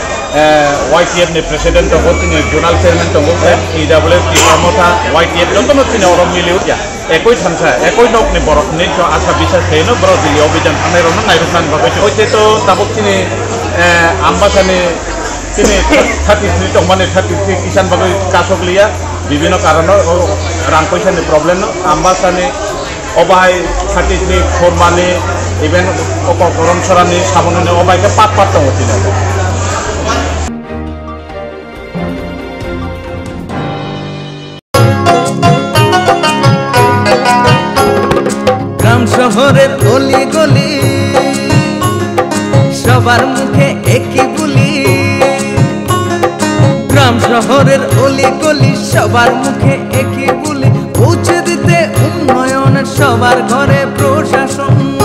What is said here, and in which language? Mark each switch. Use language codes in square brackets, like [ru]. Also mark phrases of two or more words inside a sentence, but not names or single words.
[trp] YTF ni president tongo tini journal chairman tongo EWF ti pramota YTF jontono tini oro miliu ya ekoi thamsa ekoi nok ni borok ni cho asa bisas khaino bro Delhi obhijan thanai rok nai rusan bagai oite to tabok tini ambasani tini 33 tongmane 33 kisan bagai kasok liya bibino karono rang paisa ni problem no ambasani obai 33 formani even oko koron sorani sabonone obai ke pat tongo tini [bn] শহরের অলি গলি সবার মুখে একই বুলি গ্রাম শহরের অলি গলি সবার মুখে একই বুলি পৌঁছে দিতে উন্নয়নের সবার ঘরে প্রশাসন